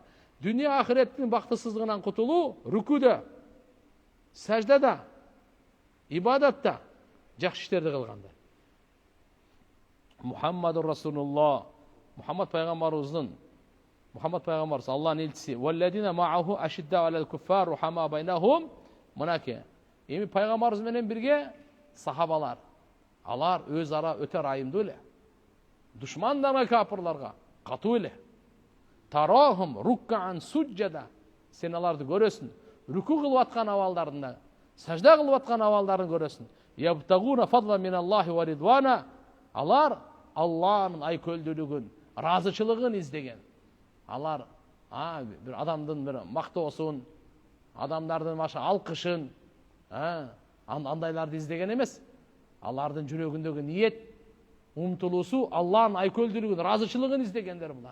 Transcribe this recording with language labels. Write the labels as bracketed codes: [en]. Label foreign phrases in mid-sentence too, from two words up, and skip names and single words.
[ky] Дүния ахиреттин бактысыздыгынан кутулуу рүкүдө, саждада, ибадатта, жакшы иштерди кылганда. [ar] محمد رسول الله, [ky] Мухаммад пайгамбарыбыздын, Мухаммад пайгамбарыбыз Аллахтын элчиси, [ar] "والذين معه أشداء على الكفار رحماء بينهم", [ky] мынаке. Эми пайгамбарыбыз менен бирге сахабалар. Алар өз ара өтө райымдуу эле. Душмандарга, капырларга катуу эле. [ar] تراهم ركعا سجدا. [ky] Сен аларды көрөсүң. Рүку кылып аткан абалдарында, сажда кылып аткан абалдарын көрөсүң. [ar] يبتغون فضلا من الله ورضوانا. [ky] Алар Аллахтын айкөлдүүлүгүн, разычылыгын издеген. Алар бир адамдын бир мактоосун, адамдардын маша алкышын, андайларды издеген эмес. Алардын жүрөгүндөгү ниет, умтулуусу Аллахтын айкөлдүүлүгүн, разычылыгын издегендер булар.